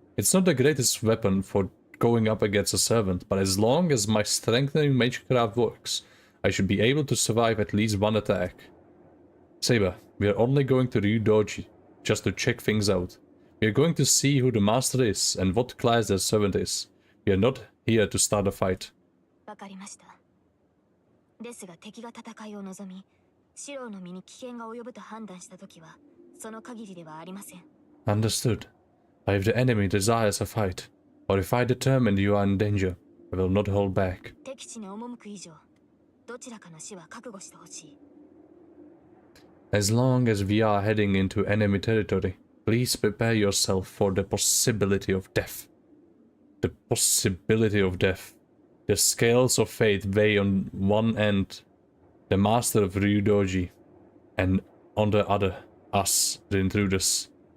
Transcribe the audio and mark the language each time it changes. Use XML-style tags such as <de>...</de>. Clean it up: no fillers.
<en>It's not the greatest weapon for going up against a servant, but as long as my strengthening magecraft works, I should be able to survive at least one attack. Saber, we are only going to Ryudoji, just to check things out. We are going to see who the master is and what class their servant is. We are not here to start a fight.</en> <ja>わかりました。ですが敵が戦いを望み、四郎の身に危険が及ぶと判断したときは、その限りではありません。</ja> <en>Understood. But if the enemy desires a fight, or if I determine you are in danger, I will not hold back.</en> <ja>敵地に赴く以上、どちらかの死は覚悟してほしい。</ja> <en>As long as we are heading into enemy territory, please prepare yourself for the possibility of death. The possibility of death. The scales of fate weigh on one end the master of Ryudoji, and on the other, us, the intruders.</en>